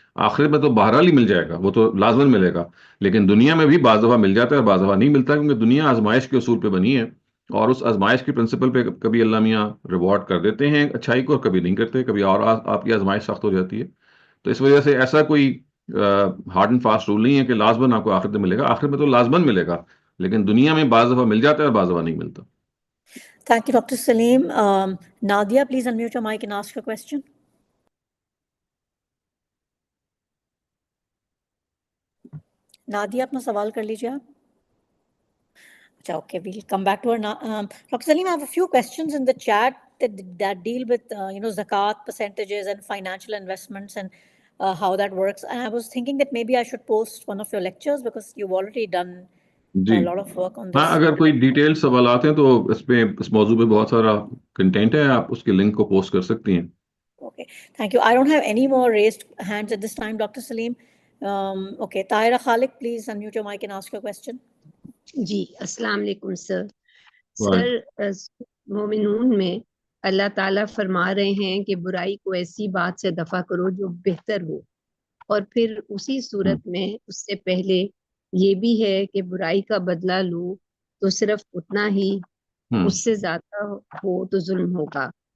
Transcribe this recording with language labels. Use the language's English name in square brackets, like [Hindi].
[Urdu] آخرت میں تو بہرحال ہی مل جائے گا، وہ تو لازماً ملے گا. لیکن دنیا میں بھی بعض دفعہ مل جاتا ہے اور بعض دفعہ نہیں ملتا، کیونکہ دنیا آزمائش کے اصول پہ بنی ہے اور اس آزمائش کے پرنسپل پہ کبھی اللہ میاں ریوارڈ کر دیتے ہیں اچھائی کو اور کبھی نہیں کرتے، کبھی اور آپ کی آزمائش سخت ہو جاتی ہے. تو اس وجہ سے ایسا کوئی ہارڈ اینڈ فاسٹ رول نہیں ہے کہ لازماً آپ کو آخرت میں ملے گا. آخرت میں تو لازماً ملے گا، لیکن دنیا میں بعض دفعہ مل جاتا ہے اور بعض دفعہ نہیں ملتا. [English] Thank you doctor Saleem. Nadia please unmute your mic and ask your question. [Urdu] Nadia اپنا سوال کر لیجیے آپ. [English] اچھا okay, we'll come back to her. Dr. Saleem, I have a few questions in the chat that deal with zakat percentages and financial investments and how that works. And I was thinking that maybe I should post one of your lectures because you've already done [Urdu] جی [English] a lot of work on [Urdu] ہاں، [English] this. [Urdu] اگر کوئی detail سوالات ہیں تو اس موضوع پہ بہت سارا کنٹینٹ ہے، آپ اس کے لنک کو پوسٹ کر سکتی ہیں. [English] Okay, thank you. I don't have any more raised hands at this time, Dr. Saleem. Okay, Tahira Khalik, please unmute your mic and ask your question. [Urdu] جی السلام علیکم سر. سر مومنون میں اللہ تعالیٰ فرما رہے ہیں کہ برائی کو ایسی بات سے دفع کرو جو بہتر ہو، اور پھر اسی صورت میں اس سے پہلے یہ بھی ہے کہ برائی کا بدلہ لو تو صرف اتنا ہی، اس سے زیادہ ہو تو ظلم ہوگا.